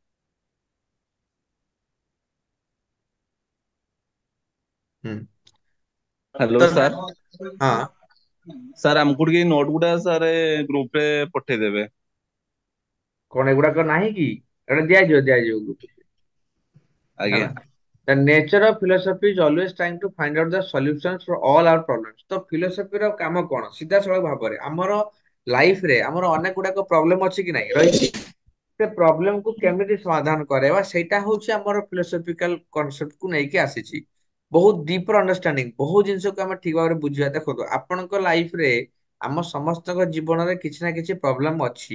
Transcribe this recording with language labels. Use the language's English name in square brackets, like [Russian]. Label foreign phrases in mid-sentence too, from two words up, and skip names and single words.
[Odia] ହୁଁ ହ୍ୟାଲୋ ତ ସାର୍। ହଁ ସାର୍ ଆମକୁ ଟିକେ ନୋଟ ଗୁଡା ସାର୍ ଗ୍ରୁପ ରେ ପଠେଇଦେବେ। କଣ ଏଗୁଡାକ ନାହିଁ କି ଏଟା ଦିଆଯିବ ଗ୍ରୁପ ଆଜ୍ଞା। ହେଲା। [English] The nature of philosophy is always trying to find out the solutions for all our problems। [Odia] ତ ଫିଲୋସଫିର କାମ କଣ ସିଧାସଳଖ ଭାବରେ ଆମର ଲାଇଫ ରେ ଆମର ଅନେକ ଗୁଡାକ ପ୍ରୋବ୍ଲେମ ଅଛି କି ନାହିଁ ରହିଛି। ସେ ପ୍ରୋବ୍ଲେମ କୁ କେମିତି ସମାଧାନ କରାଇବା ସେଇଟା ହଉଛି ଆମର [English] philosophical concept [Odia] କୁ ନେଇକି ଆସିଛି। ବହୁତ [English] deeper understanding [Odia] ବହୁତ ଜିନିଷକୁ ଆମେ ଠିକ ଭାବରେ ବୁଝିବା ଦେଖନ୍ତୁ ଆପଣଙ୍କ ଲାଇଫ ରେ ଆମ ସମସ୍ତଙ୍କ ଜୀବନରେ କିଛି ନା କିଛି ପ୍ରୋବ୍ଲେମ ଅଛି।